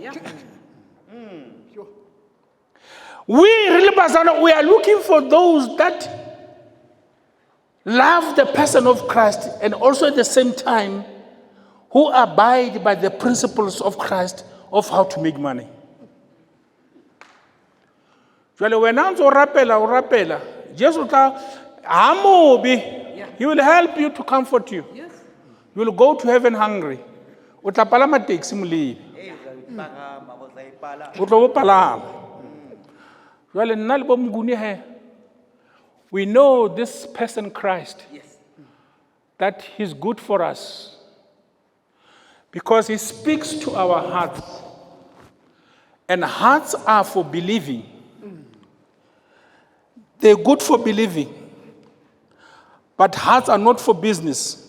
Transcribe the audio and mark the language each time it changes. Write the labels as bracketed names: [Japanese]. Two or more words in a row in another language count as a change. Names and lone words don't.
[English] We are looking for those that love the person of Christ and also at the same time who abide by the principles of Christ of how to make money. [Southern Sotho] Jwale wena ntse o rapela, Jesus tla [English] he will help you to comfort you. Yes. You will go to heaven hungry. [Southern Sotho] O tla palama taxi mo lebe. O tlo bo palama. Jwale nna le bo Mnguni he. [English] We know this person Christ, Yes. that he's good for us because he speaks to our hearts. And hearts are for believing. They're good for believing. But hearts are not for business.